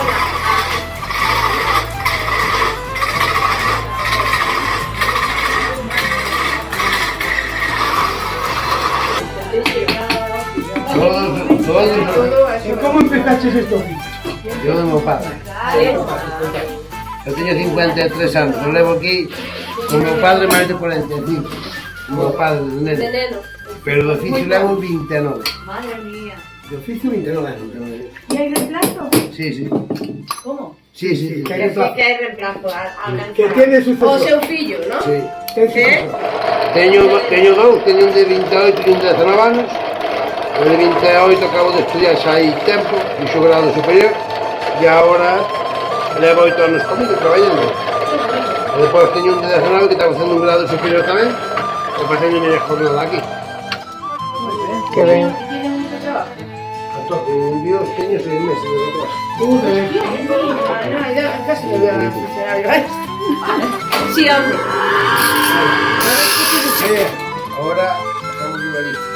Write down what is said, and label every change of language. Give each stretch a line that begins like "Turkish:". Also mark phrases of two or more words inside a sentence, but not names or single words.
Spanish: ¿Cómo empezaste esto?
Galician: Yo de meu padre. Eu teño 53 anos, eu levo aquí con meu padre máis de 45. O meu padre de neno. Veneno. Pero de oficio levo 29.
Spanish: Madre mía.
Galician: De oficio 29 anos.
Spanish: ¿Y hay reemplazo? Sí, sí. ¿Cómo? Sí, sí, sí.
Galician: Que hai reemplazo
Spanish: Que tiene su
Galician: O seu fillo, ¿no? Sí.
Spanish: ¿Qué?
Galician: Teño dous, teño un de 28 e un de 19 anos. O de 28 acabo de estudiar xa hai tempo, fixo grado superior, e agora levo 8 anos comigo traballando. E depois teño un de 19 que está facendo un grado superior tamén, e facendo miña jornada aquí.
Spanish: Qué bien. ¿Y tiene mucho trabajo?
Galician: En Dios teño 6 meses de retraso.
Spanish: Casi me voy a funcionario. Sí, hombre. Ahora estamos vivo allí.